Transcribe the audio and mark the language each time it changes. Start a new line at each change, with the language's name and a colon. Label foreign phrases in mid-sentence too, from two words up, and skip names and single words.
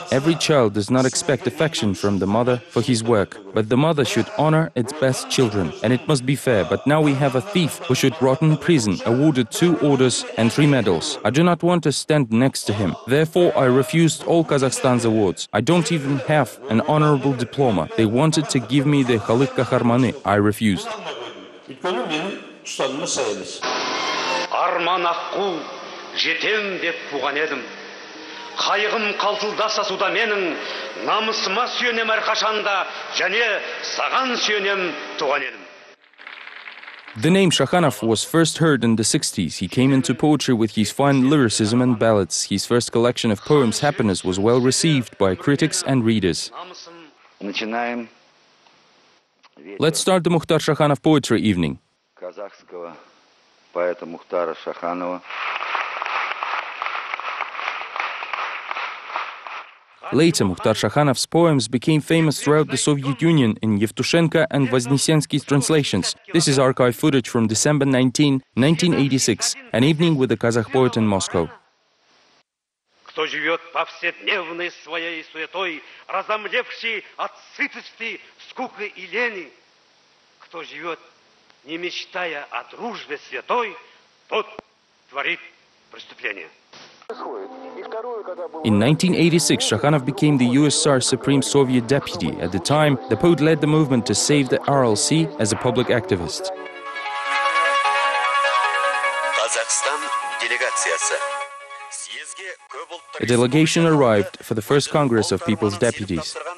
English: Every child does not expect affection from the mother for his work, but the mother should honor its best children, and it must be fair. But now we have a thief who should rot in prison, awarded 2 orders and 3 medals. I do not want to stand next to him. Therefore, I refused all Kazakhstan's awards. I don't even have an honorable diploma. They wanted to give me the Khalid Kahramani. I refused.
Kazakh: Жетем деп туған едім. Қайғым қалтылдаса суда менің, намысыма сүйенем әрқашанда, және саған сүйенем туған едім.
English: The name Shakhanov was first heard in the 60s. He came into poetry with his fine lyricism and ballads. His first collection of poems, Happiness, was well received by critics and readers. Let's start the Mukhtar Shakhanov Poetry Evening.
Russian: Казахского поэта Мухтара Шаханова.
English: Later, Mukhtar Shakhanov's poems became famous throughout the Soviet Union in Yevtushenko and Voznesensky's translations. This is archive footage from December 19, 1986, an evening with the Kazakh poet in Moscow.
Russian: Кто живет повседневной своей суетой, разомлевший от сытости, скуки и лени, кто живет, не мечтая о дружбе святой, тот творит преступление.
English: In 1986, Shakhanov became the USSR Supreme Soviet Deputy. At the time, the poet led the movement to save the Aral Sea as a public activist. A delegation arrived for the first Congress of People's Deputies.